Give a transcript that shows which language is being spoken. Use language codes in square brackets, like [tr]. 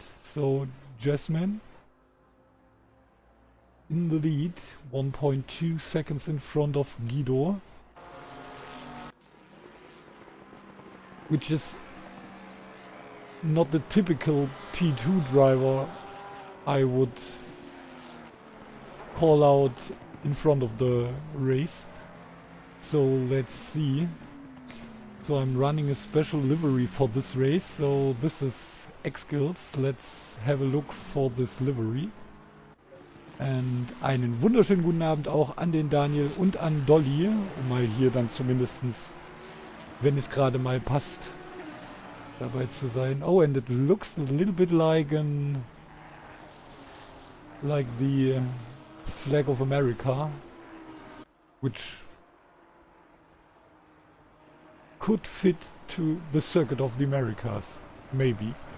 [en] So Jasmine in the lead, 1.2 seconds in front of Guido, which is not the typical P2 driver I would call out in front of the race. So let's see. So I'm running a special livery for this race. So this is X-Skills. Let's have a look for this livery. [de] Und einen wunderschönen guten Abend auch an den Daniel und an Dolly, um mal hier dann zumindestens, wenn es gerade mal passt, dabei zu sein. [en] Oh, and it looks a little bit like the flag of America, which could fit to the circuit of the Americas, maybe.